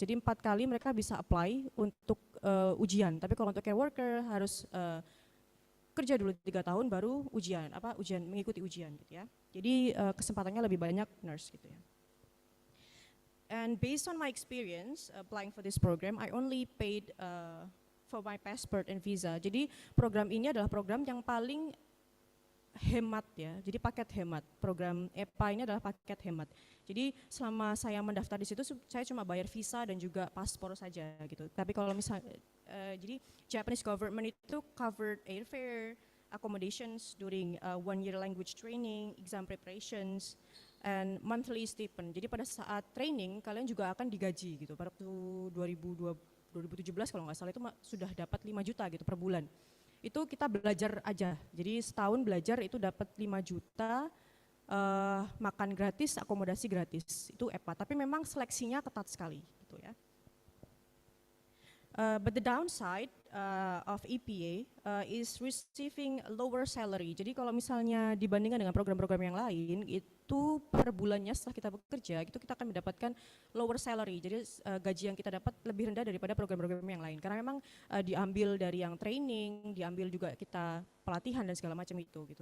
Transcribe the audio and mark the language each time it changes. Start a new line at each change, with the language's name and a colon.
Indonesian: Jadi 4 kali mereka bisa apply untuk ujian. Tapi kalau untuk care worker harus kerja dulu 3 tahun baru mengikuti ujian gitu ya. Jadi kesempatannya lebih banyak nurse gitu ya.
English: And based on my experience applying for this program, I only paid for my passport and visa.
Indonesian: Jadi program ini adalah program yang paling hemat ya. Jadi paket hemat. Program EPA ini adalah paket hemat. Jadi selama saya mendaftar di situ saya cuma bayar visa dan juga paspor saja gitu. Tapi kalau misalnya jadi
English: Japanese government
Indonesian: itu
English: covered airfare, accommodations during 1-year language training, exam preparations, and monthly stipend.
Indonesian: Jadi pada saat training kalian juga akan digaji gitu. Pada waktu 2017 kalau nggak salah itu sudah dapat 5 juta gitu per bulan. Itu kita belajar aja. Jadi setahun belajar itu dapat 5 juta, makan gratis, akomodasi gratis. Itu EPA. Tapi memang seleksinya ketat sekali gitu ya.
English: But the downside of EPA is receiving lower salary.
Indonesian: Jadi kalau misalnya dibandingkan dengan program-program yang lain, itu per bulannya setelah kita bekerja, itu kita akan mendapatkan lower salary. Jadi gaji yang kita dapat lebih rendah daripada program-program yang lain. Karena memang diambil dari yang training, diambil juga kita pelatihan dan segala macam itu gitu.